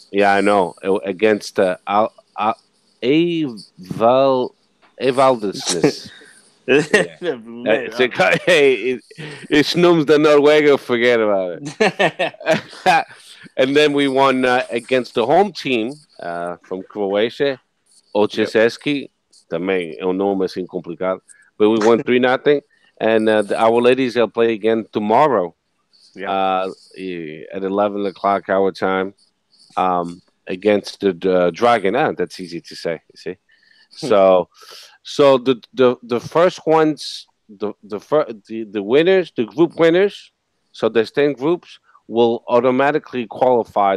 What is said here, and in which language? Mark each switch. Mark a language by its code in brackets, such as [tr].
[en] I know, against Evaldesnes. Hey, it's Snooms the Norwegian, forget about it. And then we won against the home team from Croatia, Ocheseski. [pt] Também é nome assim complicado. [en] But we won 3-0. And our ladies will play again tomorrow at 11 o'clock our time against the Dragon. That's easy to say, you see. So the first ones, the winners, the group winners, so there's 10 groups, will automatically qualify.